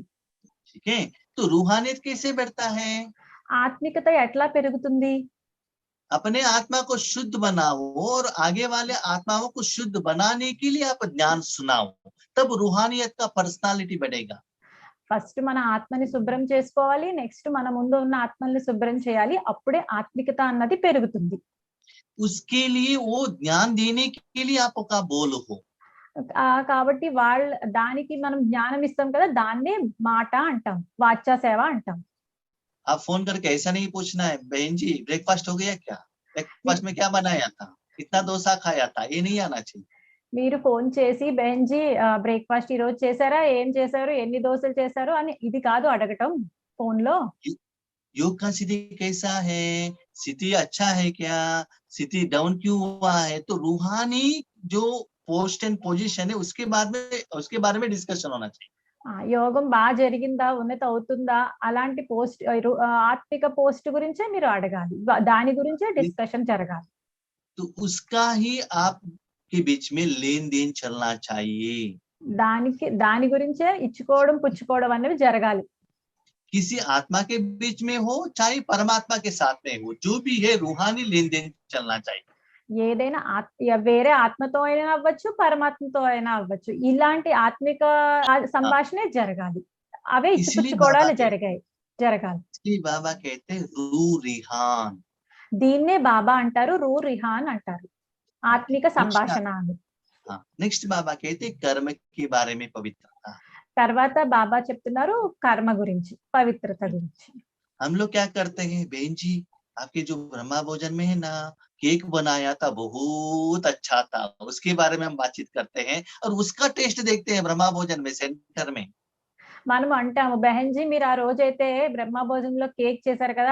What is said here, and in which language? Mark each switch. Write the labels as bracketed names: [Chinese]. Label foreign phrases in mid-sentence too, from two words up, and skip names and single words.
[Hindi] ठीक है, तो रूहानियत कैसे बढ़ता है? [Telugu] ఆత్మికత ఎట్లా పెరుగుతుంది? [Hindi] अपने आत्मा को शुद्ध बनाओ और आगे वाले आत्माओं को शुद्ध बनाने के लिए आप ज्ञान सुनाओ, तब रूहानियत का पर्सनालिटी बढ़ेगा। [Telugu] ఫస్ట్ మన ఆత్మని శుభ్రం చేసుకోవాలి, నెక్స్ట్ మన ముందు ఉన్న ఆత్మల్ని శుభ్రం చేయాలి, అప్పుడే ఆత్మికత అన్నది పెరుగుతుంది. [Hindi] उसके लिए वो ज्ञान देने के लिए आपका बोल हो। [Telugu] కాబట్టి దానికి మనం జ్ఞానం ఇస్తాం కదా, దాన్నే మాట అంటాం, వాచ్య సేవ అంటాం. [Hindi] आप फोन करके ऐसा नहीं पूछना है बहन जी ब्रेकफास्ट हो गया क्या, ब्रेकफास्ट में क्या बनाया था, कितना डोसा खाया था, ये नहीं आना चाहिए। [Telugu] మీరు ఫోన్ చేసి బెంజీ బ్రేక్ఫాస్ట్ ఈ రోజు చేశారా, ఏం చేశారు, ఎన్ని దోశలు చేశారు అని ఇది కాదు అడగటం ఫోన్ లో. [Hindi] योग का स्थिति कैसा है, स्थिति अच्छा है क्या, स्थिति डाउन क्यों हुआ है, तो रूहानी जो [English] post and position [Hindi] है उसके बारे में डिस्कशन होना चाहिए। [Telugu] యోగం బాగా జరిగిందా, ఉన్నత అవుతుందా, అలాంటి పోస్ట్ ఆత్మిక పోస్ట్ గురించే మీరు అడగాలి, దాని గురించే డిస్కషన్ జరగాలి. [Hindi] तो उसका ही आप के बीच में लेन देन चलना चाहिए। [Telugu] దాని గురించే ఇచ్చుకోవడం పుచ్చుకోవడం అనేవి జరగాలి. [Hindi] किसी आत्मा के बीच में हो चाहे परमात्मा के साथ में हो, जो भी है रूहानी लेन देन चलना चाहिए। [Telugu] ఏదైనా వేరే ఆత్మతో అయినా అవ్వచ్చు, పరమాత్మతో అయినా అవ్వచ్చు. ఇలాంటి ఆత్మిక [Hindi] हाँ, [Telugu] సంభాషణే జరగాలి. అవే [Hindi] इसलिए बाबा [Telugu] ఇచ్చిపుచ్చుకోవడాలు [Hindi] कहते [Telugu] జరగాలి. [Hindi] इसलिए बाबा कहते हैं रू रिहान। [Telugu] దీన్నే బాబా అంటారు. రిహాన్ అంటారు. [Hindi] हाँ, [Telugu] ఆత్మిక [Hindi] नेक्स्ट [Telugu] సంభాషణ అని. [Hindi] हाँ, नेक्स्ट बाबा कहते हैं कर्म के बारे में पवित्रता। [Telugu] తర్వాత బాబా చెప్తున్నారు కర్మ గురించి, పవిత్రత గురించి. [Hindi] हम लोग क्या करते हैं बहन जी, आपके जो ब्रह्मा भोजन में है ना, केक बनाया था बहुत अच्छा था, उसके बारे में हम बातचीत करते हैं और उसका टेस्ट देखते हैं ब्रह्मा भोजन में सेंटर में। [Telugu] మనం అంటాము, బెహన్‌జీ మీరు ఆ రోజైతే బ్రహ్మ భోజనంలో కేక్ చేశారు కదా!